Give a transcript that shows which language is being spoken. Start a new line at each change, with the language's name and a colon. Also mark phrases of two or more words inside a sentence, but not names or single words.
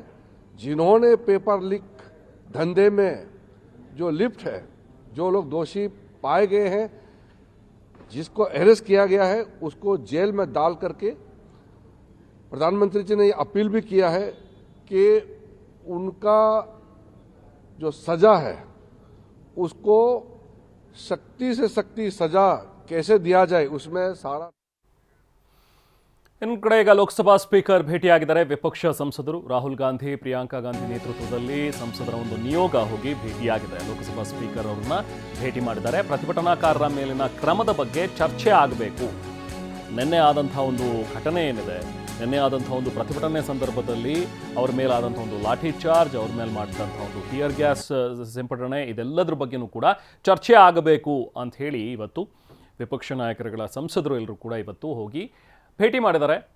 Hindi: जिन्होंने
English: paper leak
Hindi: धंधे में जो लिप्त है, जो लोग दोषी पाए गए हैं, जिसको अरेस्ट किया गया है, उसको जेल में डाल करके प्रधानमंत्री जी ने ये अपील भी किया है कि उनका जो सजा है उसको सख्ती से सख्ती सजा कैसे दिया जाए उसमें सारा.
Kannada: ಇನ್ನು ಕಡೆ ಈಗ ಲೋಕಸಭಾ ಸ್ಪೀಕರ್ ಭೇಟಿಯಾಗಿದ್ದಾರೆ. ವಿಪಕ್ಷ ಸಂಸದರು ರಾಹುಲ್ ಗಾಂಧಿ, ಪ್ರಿಯಾಂಕಾ ಗಾಂಧಿ ನೇತೃತ್ವದಲ್ಲಿ ಸಂಸದರ ಒಂದು ನಿಯೋಗ ಹೋಗಿ ಭೇಟಿಯಾಗಿದೆ. ಲೋಕಸಭಾ ಸ್ಪೀಕರ್ ಅವ್ರನ್ನ ಭೇಟಿ ಮಾಡಿದ್ದಾರೆ. ಪ್ರತಿಭಟನಾಕಾರರ ಮೇಲಿನ ಕ್ರಮದ ಬಗ್ಗೆ ಚರ್ಚೆ ಆಗಬೇಕು. ನಿನ್ನೆ ಆದಂತಹ ಒಂದು ಘಟನೆ ಏನಿದೆ, ನಿನ್ನೆ ಆದಂಥ ಒಂದು ಪ್ರತಿಭಟನೆ ಸಂದರ್ಭದಲ್ಲಿ ಅವ್ರ ಮೇಲಾದಂಥ ಒಂದು ಲಾಠಿ ಚಾರ್ಜ್, ಅವ್ರ ಮೇಲೆ ಮಾಡಿದಂಥ ಒಂದು
English: tear gas
Kannada: ಸಿಂಪಡಣೆ, ಇದೆಲ್ಲದ್ರ ಬಗ್ಗೆನೂ ಕೂಡ ಚರ್ಚೆ ಆಗಬೇಕು ಅಂತ ಹೇಳಿ ಇವತ್ತು ವಿಪಕ್ಷ ನಾಯಕರುಗಳ ಸಂಸದರು ಎಲ್ಲರೂ ಕೂಡ ಇವತ್ತು ಹೋಗಿ ಭೇಟಿ ಮಾಡಿದ್ದಾರೆ.